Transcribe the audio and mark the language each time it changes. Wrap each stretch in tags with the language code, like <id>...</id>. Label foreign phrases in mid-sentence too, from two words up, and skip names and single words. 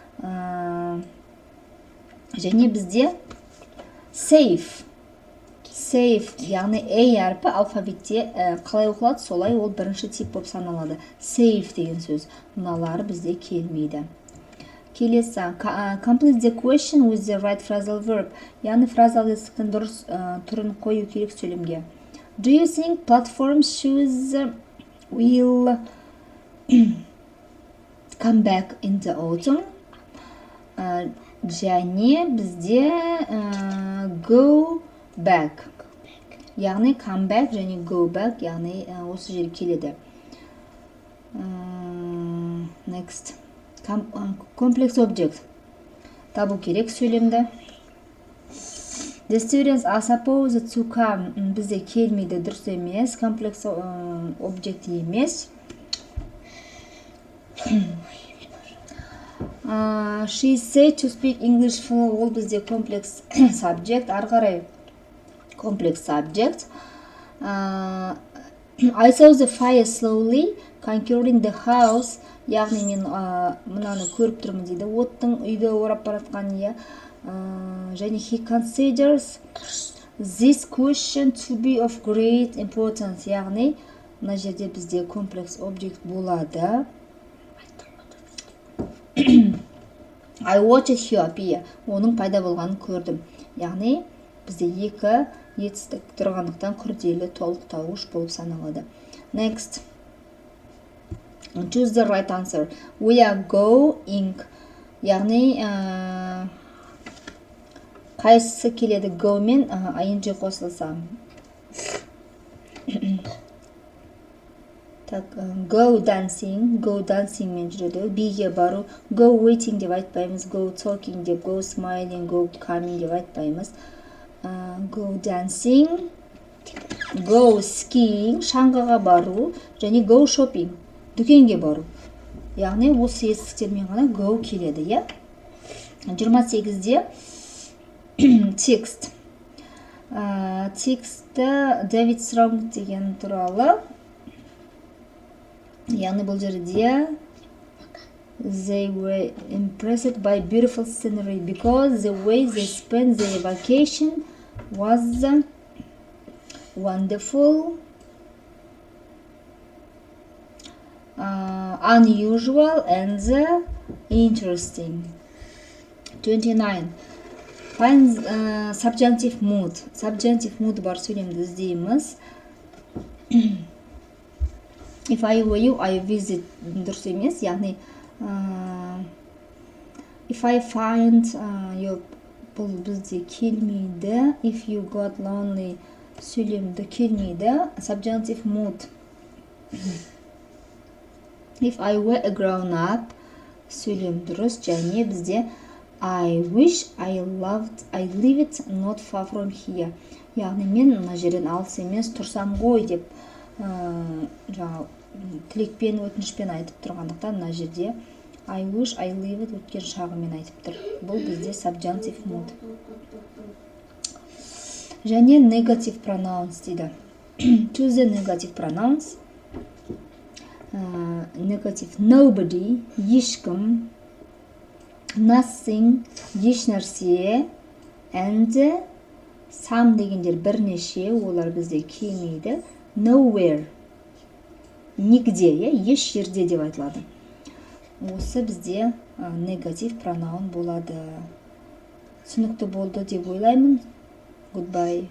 <kk>Және бізде safe, яғни A әрпі алфавитте қалай оқылады, солай ол бірінші тип болып саналады. Safe деген сөз. Мыналары бізде келмейді. Келесі.</kk> <en>Complete the question with the right phrasal verb.</en> <kk>Яғни фразал есіктің дұрыс түрін қою керек сөйлемге.</kk> <en>Do you think platform shoes will come back in the autumn?</en> <kk>Және бізде</kk> <en>go back,</en> <kk>яғни</kk> <en>come back</en> <kk>және</kk> <en>go back,</en> <kk>яғни осы жер келеді.</kk> <en>Next. Complex object.</en> <kk>Табу керек сөйлемді.</kk> <en>The students are supposed to come.</en> <kk>Бізде келмейді, дұрыс емес.</kk> <en>Complex object емес. She said to speak English fluent.</en> <kk>Ол бізде</kk> <en>complex subject.</en> <kk>Ары қарай</kk> <en>complex subject. I saw the fire slowly conquering the house.</en> <kk>Яғни мен мынаны көріп тұрмын дейді. Оттың үйді орап баратқан, иә.</kk> <en>Және he considers this question to be of great importance.</en> <kk>Яғни мына жерде бізде</kk> <en>complex object</en> <kk>болады.</kk> <en>I watched her appear.</en> <kk>Оның пайда болғанын көрдім. Яғни бізде екі етістік тұрғандықтан күрделі толықтауыш болып саналады.</kk> <en>Next. Choose the right answer. We are going.</en> <kk>Яғни қайсысы келеді? Go мен ing қосылса.</kk> <en>Go dancing. Go dancing</en> <kk>мен жүреді. Be-ге бару.</kk> <en>Go waiting</en> <kk>деп айтпаймыз.</kk> <en>Go talking</en> <kk>деп,</kk> <en>go smiling, go coming</en> <kk>деп айтпаймыз.</kk> <en>Go dancing. Go skiing.</en> <kk>Шаңғыға бару. Және</kk> <en>go shopping.</en> <kk>Дүкенге бару. Яғни осы естіктермен ғана go келеді, иә? 28-де текст. Текстті David Strong деген туралы. Яғни бұл жерде</kk> <en>they were impressed by beautiful scenery because the way they spent their vacation was wonderful, unusual and interesting. 29. Find subjunctive mood. Subjunctive mood</en> <kk>бар сөйлемді іздейміз.</kk> <en>If I were you, I visit.</en> <kk>Дұрыс емес,</kk> <en>яғни if I find your,</en> <kk>бұл бізде келмейді.</kk> <en>If you got lonely,</en> <kk>сөйлемді келмейді.</kk> <en>Subjunctive mood. If I were a grown up,</en> <kk>сөйлем дұрыс.</kk> <en>Және бізде I wish I lived not far from here.</en> <kk>Яғни мен мына жерден алыс емес тұрсам ғой деп тілекпен, өтінішпен айтып тұрғандықтан мына жерде</kk> <en>I wish I lived</en> <kk>өткен шағымен айтып тұр. Бұл бізде</kk> <en>subjunctive mood.</en> <kk>Және</kk> <en>negative pronouns</en> <kk>дейді.</kk> <en>Choose the negative pronouns. Negative. Nobody, ешкім. Nothing,</en> <kk>еш нәрсе.</kk> <en>And some</en> <kk>дегендер бірнеше, олар бізде келмейді. Nowhere, нигде, еш жерде деп айтылады. Осы бізде</kk> <en>negative pronoun</en> <kk>болады. Түсінікті болды деп ойлаймын.</kk> <en>Goodbye.</en>